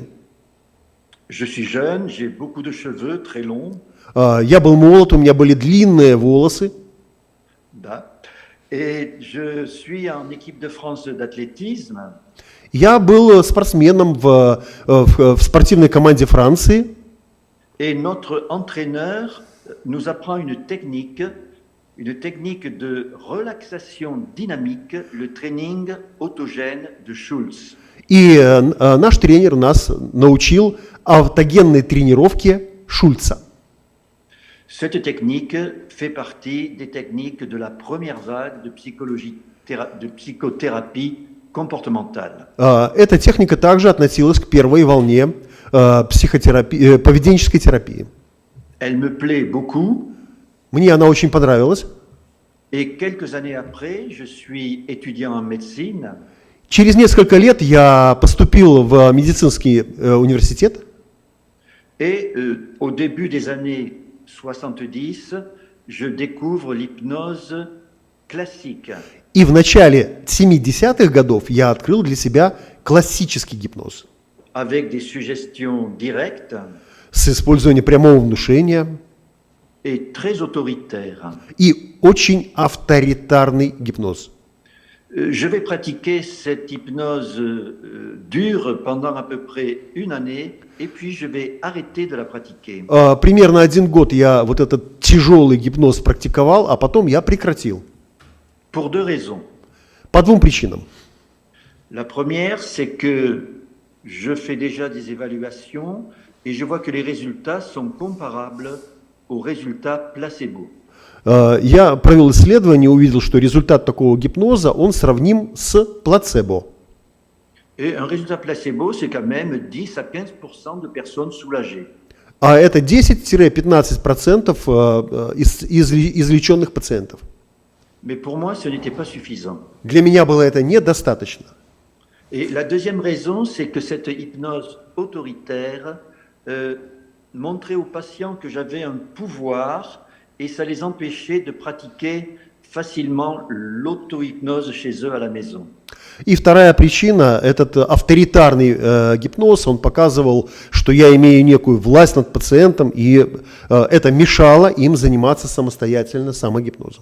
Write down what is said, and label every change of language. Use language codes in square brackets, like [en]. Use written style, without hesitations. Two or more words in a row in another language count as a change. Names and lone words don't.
[fr] Je suis jeune, j'ai beaucoup de cheveux très longs. [ru] Я был молод, у меня были длинные волосы. Да. [fr] Et je suis en équipe de France d'athlétisme. [ru] Я был спортсменом в спортивной команде Франции. [fr] Et notre entraîneur nous apprend une technique de relaxation dynamique, le training autogène de Schulz. [ru] И наш тренер нас научил автогенной тренировке Шульца. [fr] Cette technique fait partie des techniques de la première vague de psychothérapie comportementale. [ru] Эта техника также относилась к первой волне поведенческой терапии. [fr] Elle me plaît beaucoup. [ru] Мне она очень понравилась. [fr] Et quelques années après, je suis étudiant en médecine. [ru] Через несколько лет я поступил в медицинский университет. [fr] Et au début des années 70, je découvre l'hypnose classique. [ru] И в начале 70-х годов я открыл для себя классический гипноз. [fr] Avec des suggestions directes. [ru] С использованием прямого внушения. [fr] Et très autoritaire. [ru] И очень авторитарный гипноз. [fr] Je vais pratiquer cette hypnose dure pendant à peu près une année et puis je vais arrêter de la pratiquer. [ru] Примерно 1 год я вот этот тяжелый гипноз практиковал, а потом я прекратил. [fr] Pour deux raisons. [ru] По 2 причинам. [fr] La première, c'est que je fais déjà des évaluations et je vois que les résultats sont comparables aux résultats placebo. [ru] Я провел исследование, увидел, что результат такого гипноза, он сравним с плацебо. [fr] Et un résultat placebo, c'est quand même 10 à 15% de personnes soulagées. [ru] А это 10-15% излеченных пациентов. [fr] Mais pour moi, ce n'était pas suffisant. [ru] Для меня было это недостаточно. [fr] Et la deuxième raison, c'est que cette hypnose autoritaire montrait aux patients que j'avais un pouvoir et ça les empêchait de pratiquer facilement l'auto-hypnose chez eux à la maison. [ru] И вторая причина, этот авторитарный гипноз, он показывал, что я имею некую власть над пациентом, и это мешало им заниматься самостоятельно самогипнозом.